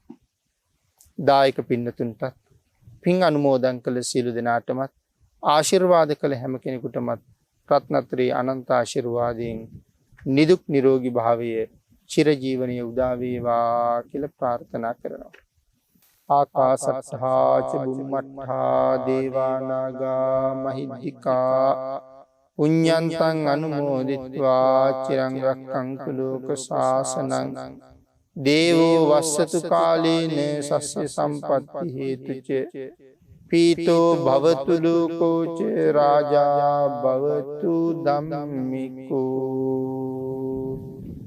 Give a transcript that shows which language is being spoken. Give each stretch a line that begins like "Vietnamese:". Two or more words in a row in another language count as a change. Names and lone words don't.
Sinhala: දායක පින්නතුන්ටත් පින් අනුමෝදන් කළ සියලු දෙනාටමත් ආශිර්වාද කළ හැම කෙනෙකුටමත් රත්නත්‍රේ අනන්ත ආශිර්වාදයෙන් නිදුක් නිරෝගී භාවය චිරජීවනයේ උදා වේවා කියලා ප්‍රාර්ථනා කරනවා.
Pali: ආකාසත්තා ච බුම්මත්තා දේවා නාග මහිද්దికා පුඤ්ඤන්තං අනුමෝදිත්වා චිරං රක්ඛන්තු ලෝක ශාසනං දේවෝ වස්සතු කාලේන සස්්‍ය සම්පත්ති හේතුච පීතෝ භවතු ලෝකෝ ච රාජා භවතු ධම්මිකෝ.